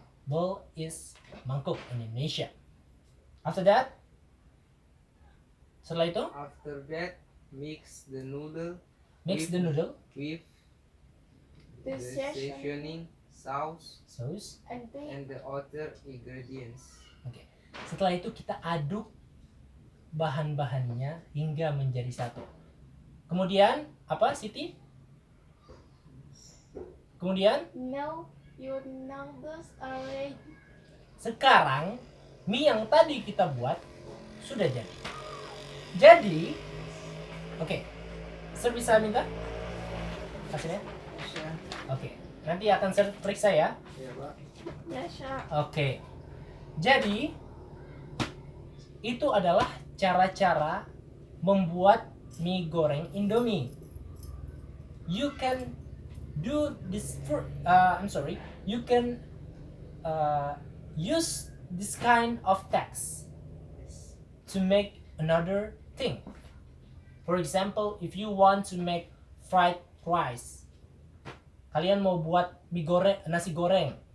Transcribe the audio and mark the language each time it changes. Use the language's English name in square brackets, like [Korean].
[English] Bowl is mangkuk in Indonesia. After that, [Indonesian] setelah itu, [English] After that, mix the noodle mix the noodle, with The seasoning seasoning, sauce, sauce. and then and the other ingredients. Oke. [Indonesian] Setelah itu kita aduk bahan-bahannya hingga menjadi satu. Kemudian apa, Siti? Kemudian [English] now your noodles are ready. [Indonesian] sekarang mie yang tadi kita buat sudah jadi. Jadi, oke. Sir bisa minta hasilnya? Oke. Nanti akan Sir periksa ya. Ya, Pak. [English] Yes, sir. Oke. [Indonesian] Jadi itu adalah cara-cara membuat mie goreng Indomie. [English] You can do this you can use this kind of text to make another thing. For example, if you want to make fried rice, [Indonesian] kalian mau buat mie goreng, nasi goreng.